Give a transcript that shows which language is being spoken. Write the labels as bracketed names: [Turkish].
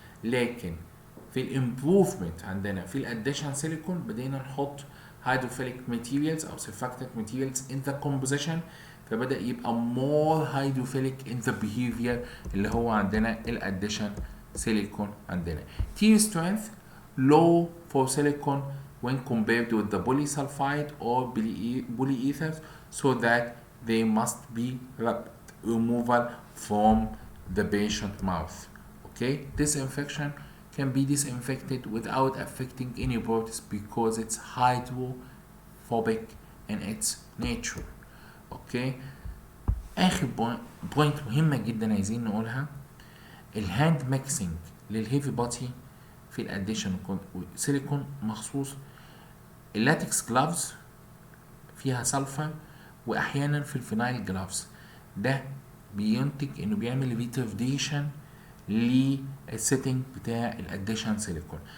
[Arabic] لكن في الامبروفمنت عندنا في الاديشن سيليكون بدينا نحط هيدروفيليك ماتيريالز او سيرفاكتنت ماتيريالز ان ذا كومبوزيشن، فبدا يبقى more hydrophilic in the behavior اللي هو عندنا الاديشن سيليكون عندنا. [English] Tear strength low for silicon when compared with the polysulfide or polyethers, so that they must be rapid removal from the patient mouth. Okay, disinfection can be disinfected without affecting any properties because it's hydrophobic in its nature. Okay. [Arabic] اخر بوينت مهمه جدا عايزين نقولها، الهاند ميكسينج للهيفي باتي في الاديشن سيليكون مخصوص. اللاتكس جلافز فيها سلفر، واحيانا في الفينايل جلافز ده بينتج انه بيعمل ريترديشن للسيتنج بتاع الاديشن سيليكون.